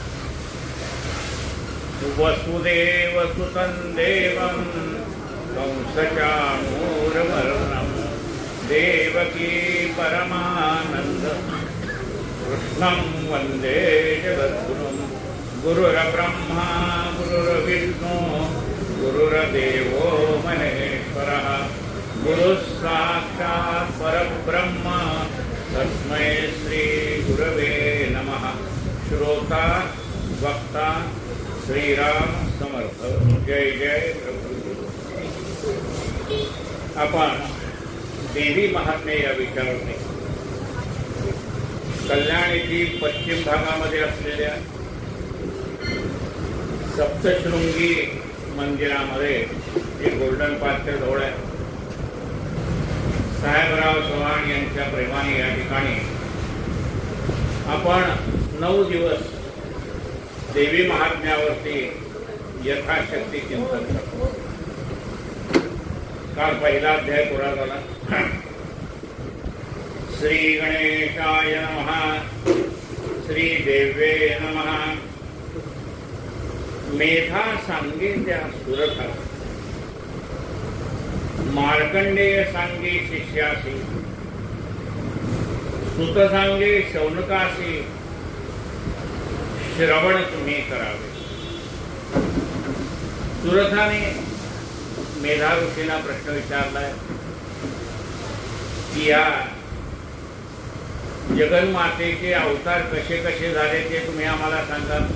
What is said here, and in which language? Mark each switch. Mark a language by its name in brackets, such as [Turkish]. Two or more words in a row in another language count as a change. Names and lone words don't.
[Sanskrit] वसुदेवसुतं देवं कंसचाणूरमर्दनं देवकी परमानन्द कृष्णं वन्दे जगद्गुरुं गुरुर्ब्रह्मा गुरुर्विष्णु गुरुर्देवो महेश्वरः गुरुः साक्षात् परब्रह्म तस्मै श्रीगुरवे नमः। [Marathi] श्रोता वक्ता श्रीराम समर्थ। जय जय प्रभु। आपण देवी महात्म्य या विचाराने कल्याणीतील पश्चिम भागामध्ये असलेल्या सप्तशृंगी मंदिरामध्ये जे गोल्डन पार्कच्या जवळ आहे साहेबराव चव्हाण यांच्या प्रेमाने या ठिकाणी आपण 9 दिवस देवी महात्म्यावरती यथाशक्ती चिंतन करतो। काल पहिला अध्याय पुरा झाला। [Sanskrit] श्री गणेशाय नमः, श्री देवे नमः। [Marathi] मेधा सांगे त्या सुरथा, मार्कंडेय सांगे शिष्यासी, सुत सांगे शौनकासी, श्रवण तुम्ही करावे। सुरथाने मेधा ऋषीला प्रश्न विचारलाय की या जगन्मातेचे अवतार कसे कसे झाले ते तुम्ही आम्हाला सांगा।